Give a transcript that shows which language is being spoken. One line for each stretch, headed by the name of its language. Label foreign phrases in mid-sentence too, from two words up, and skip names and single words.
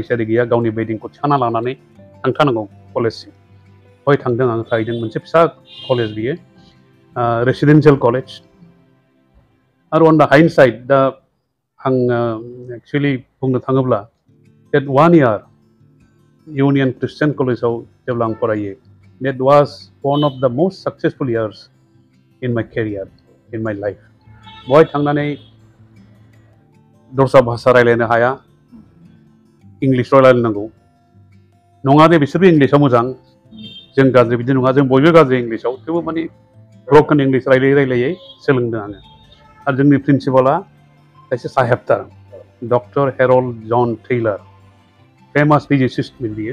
Bodo: सारि गैया गावनि बेदिंखौ थिखांना लानानै थांथारनांगौ कलेजसिम हय थांदों आं थाहैदों मोनसे फिसा कलेज बियो
English: residential college
Bodo: आरो
English: on the hind side
Bodo: दा आं एक्सुवेलि बुंनो थाङोब्ला
English: that 1 year
Bodo: इउनियन क्रिस्टियान कलेजाव जेब्ला आं फरायो
English: that was one of the most successful years in my career in my life
Bodo: बहाय थांनानै दस्रा भाषा रायज्लायनो हाया इंलिस रायज्लायनांगौ नङा दे बिसोरबो इंलिसाव मोजां जों गाज्रि बिदि नङा जों बयबो गाज्रि इंलिसाव थेवबो माने
English: broken English
Bodo: रायलायै सोलोंदों आङो आरो जोंनि प्रिन्सिपाला सासे साहेबथार डक्टर हेरल्ड जन टेइलार
English: famous physicist
Bodo: बियो